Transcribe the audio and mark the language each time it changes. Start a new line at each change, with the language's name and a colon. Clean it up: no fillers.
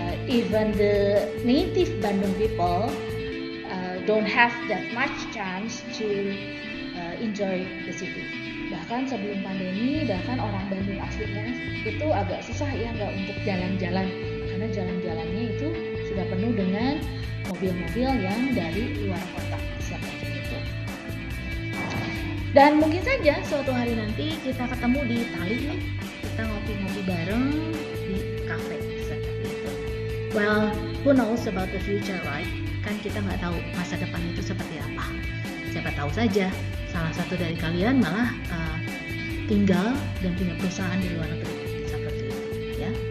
English: Even the native Bandung people don't have that much chance to enjoy the city.
Indonesian: Bahkan sebelum pandemi, bahkan orang Bandung aslinya itu agak susah ya nggak untuk jalan-jalan, karena jalan-jalannya itu sudah penuh dengan mobil-mobil yang dari luar kota seperti itu. Dan mungkin saja suatu hari nanti kita ketemu di Itali nih, kita ngopi-ngopi bareng di cafe seperti itu.
English: Well, who knows about the future, right?
Indonesian: Kan kita nggak tahu masa depan itu seperti apa. Siapa tahu saja salah satu dari kalian malah tinggal dan punya perusahaan di luar negeri seperti itu, ya.